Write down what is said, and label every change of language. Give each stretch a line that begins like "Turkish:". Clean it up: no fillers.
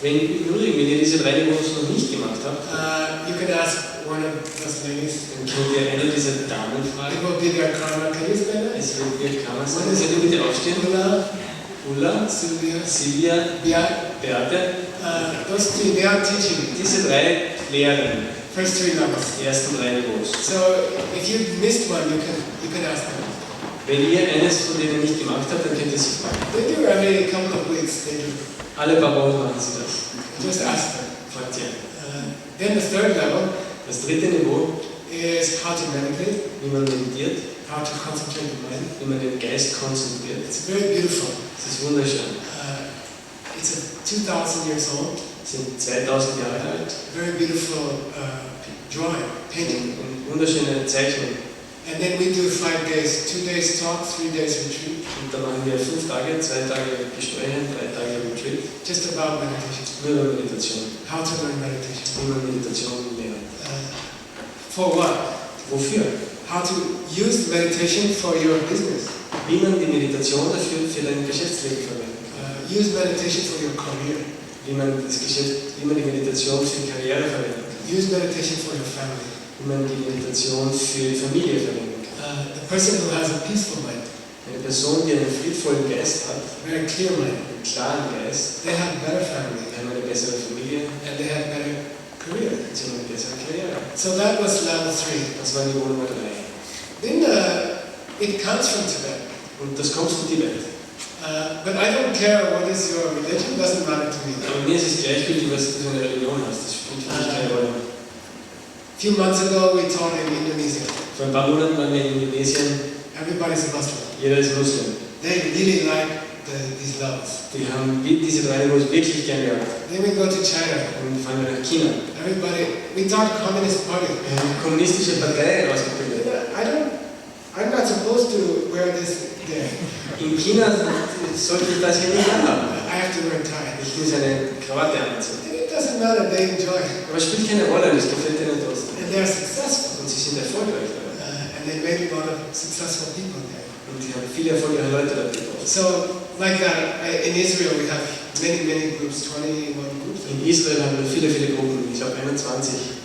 German: Wenn ihr diese 3 Niveaus noch nicht gemacht habt,
English: you can ask one of those ladies.
German: dann könnt ihr eine dieser Damen
English: It
German: fragen.
English: will be their karma. Can you stand up?
German: Es wird ihr Kammer sein. Könnt ihr bitte aufstehen? Ulla, Sylvia, Silvia, Beate.
English: those 3, they are teaching you.
German: Diese 3 Lehrern,
English: First 3 levels.
German: die ersten 3 Niveaus.
English: So if you missed one, you can ask them.
German: Wenn ihr eines von denen nicht gemacht habt, dann könnt ihr sie fragen.
English: They do every couple of weeks. They do.
German: Alle paar Wochen machen sie das.
English: Just ask them.
German: Fragt ihr.
English: Then the third level
German: Das dritte Niveau,
English: is how to meditate,
German: wie man meditiert,
English: how to concentrate the mind.
German: wie man den Geist konzentriert.
English: It's very beautiful.
German: Das ist wunderschön.
English: It's 2,000 years old.
German: Sind 2000 Jahre alt.
English: Very beautiful drawing, painting.
German: Eine wunderschöne Zeichnung.
English: And then we do 5 days, 2 days talk, 3 days retreat,
German: Und da machen wir 5 Tage, 2 Tage Gespräche, 3 Tage Retreat.
English: just about meditation.
German: Nur über Meditation.
English: How to learn meditation.
German: Wie man Meditation lernt.
English: For what?
German: Wofür?
English: How to use meditation for your business.
German: Wie man die Meditation dafür für dein Geschäftsleben verwendet.
English: Use meditation for your career.
German: Wie man die Meditation für die Karriere verwendet.
English: Use meditation for your family.
German: Wie man die Meditation für die Familie verwenden kann.
English: The person who has a peaceful mind,
German: Eine Person, die einen friedvollen Geist hat,
English: very clear mind,
German: einen klaren Geist,
English: they have better family
German: die haben eine bessere Familie,
English: and they have better career.
German: sie haben eine bessere Karriere.
English: So that was level 3.
German: Das war Niveau Nummer 3.
English: Then it comes from Tibet.
German: Und das kommt von Tibet.
English: But I don't care what is your religion, doesn't matter to me.
German: Aber mir ist es gleichgültig, was du für eine Religion hast. Das spielt für mich keine Rolle.
English: A few months ago we taught in Indonesia.
German: Vor ein paar Monaten waren wir in Indonesien.
English: Everybody's a Muslim.
German: Jeder ist Muslim.
English: They really like these levels.
German: Die haben diese 3 Niveaus wirklich gern gehabt.
English: Then we go to China.
German: Und fahren wir nach China.
English: We taught Communist Party.
German: Wir haben eine kommunistische Partei ausgebildet.
English: I'm not supposed to wear this there.
German: In China sollte ich das hier nicht anhaben.
English: I have to wear a tie.
German: Ich muss eine Krawatte anziehen.
English: And it doesn't matter, they enjoy it.
German: Aber es spielt keine Rolle, das gefällt denen trotzdem.
English: And they're successful.
German: Und sie sind erfolgreich.
English: And they made a lot of successful people there.
German: Und sie haben viele erfolgreiche Leute da gebaut.
English: So, like that, in Israel we have many groups, 21 groups.
German: In Israel haben wir viele Gruppen, ich glaube 21.